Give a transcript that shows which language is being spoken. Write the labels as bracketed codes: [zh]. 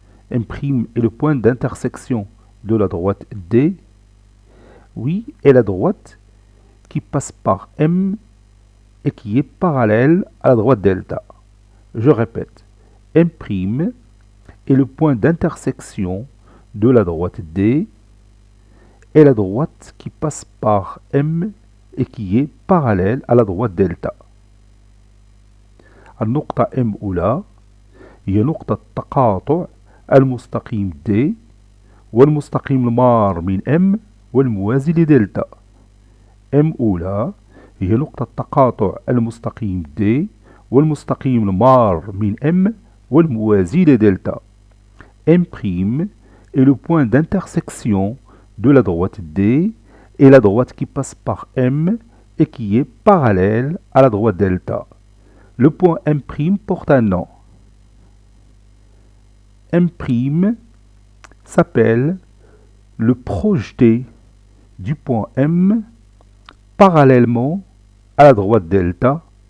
[fr] M' est le point d'intersection de la droite D, oui, et la droite qui passe par M et qui est parallèle à la droite delta. Je répète, M' est le point d'intersection de la droite D et la droite qui passe par M et qui est parallèle à la droite delta. [ar] النقطة M أولى هي نقطة تقاطع المستقيم D والمستقيم المار من M والموازي لدلتا. M أولى هي نقطة تقاطع المستقيم D والمستقيم المار من M والموازي لدلتا. [fr] M' est le point d'intersection de la droite D et la droite qui passe par M et qui est parallèle à la droite delta. Le point M' porte un nom. M' s'appelle le projeté du point M parallèlement à la droite delta.